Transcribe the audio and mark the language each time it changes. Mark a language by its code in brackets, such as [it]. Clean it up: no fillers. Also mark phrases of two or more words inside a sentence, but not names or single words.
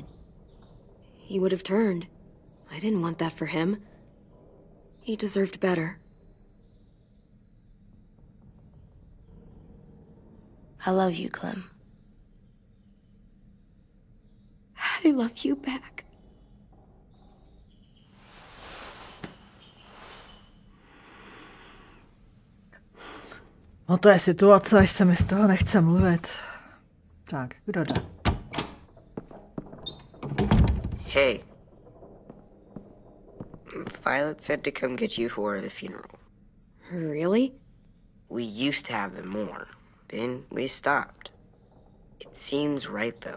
[en] He would have turned. I didn't want that for him. He deserved better. I love you, Clem. I love you back. [cs] No to je situace, až se mi z toho nechce mluvit. Tak, kdo jde? [en] Hey. Violet said to come get you for the funeral. Really? We used to have them more. Then we stopped. It seems right, though.